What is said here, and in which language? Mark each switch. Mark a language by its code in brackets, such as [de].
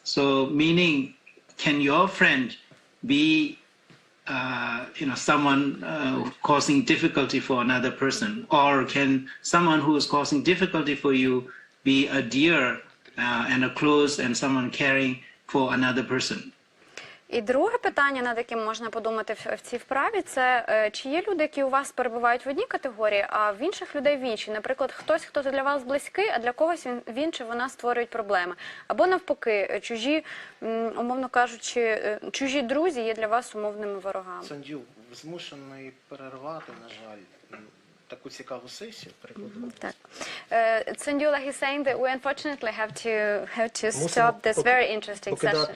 [en] So meaning, can your friend be someone causing difficulty for another person, or can someone who is causing difficulty for you be a deer and a close and someone caring for another person? [uk] І друге питання, над яким можна подумати в цій вправі, це чи є люди, які у вас перебувають в одній категорії, а в інших людей в іншій. Наприклад, хтось, хто для вас близький, а для когось він чи вона створюють проблеми. Або навпаки, чужі, умовно кажучи, чужі друзі є для вас умовними ворогами. Тсондю, змушений перервати, на жаль, таку цікаву сесію. Так. [en] Тсондю, like he's saying that we unfortunately have to stop this very interesting session.